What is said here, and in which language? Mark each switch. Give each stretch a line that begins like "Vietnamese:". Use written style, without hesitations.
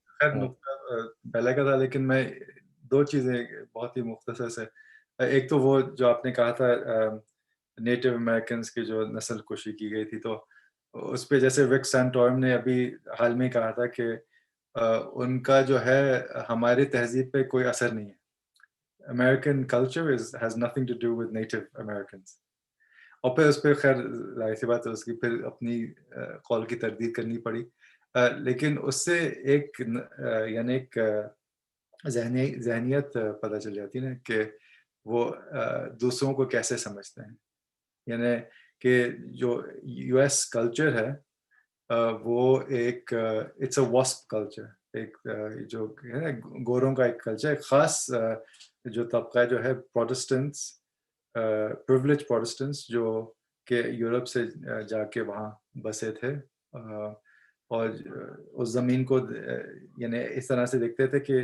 Urdu: خیر پہلے کا تھا لیکن میں دو چیزیں بہت ہی مختصر سے, ایک تو وہ جو آپ نے کہا تھا نیٹو امریکنز کی جو نسل کشی کی گئی تھی, تو اس پہ جیسے وک سینٹورم نے ابھی حال میں کہا تھا کہ ان کا جو ہے ہماری تہذیب پہ کوئی اثر نہیں ہے.
English: American culture has nothing to do with Native Americans.
Urdu: اور پھر اس پہ خیر ظاہر سی بات ہے اس کی پھر اپنی قول کی تردید کرنی پڑی, لیکن اس سے ایک یعنی ایک ذہنیت پتہ چل جاتی ہے نا کہ وہ دوسروں کو کیسے سمجھتے ہیں. یعنی کہ جو یو ایس کلچر ہے وہ ایک
English: it's a واسپ culture,
Urdu: ایک جو ہے گوروں کا ایک کلچر, ایک خاص جو طبقہ جو ہے پروٹسٹنٹس, پریولیج پروٹسٹنٹس جو کہ یورپ سے جا کے وہاں بسے تھے اور اس زمین کو یعنی اس طرح سے دیکھتے تھے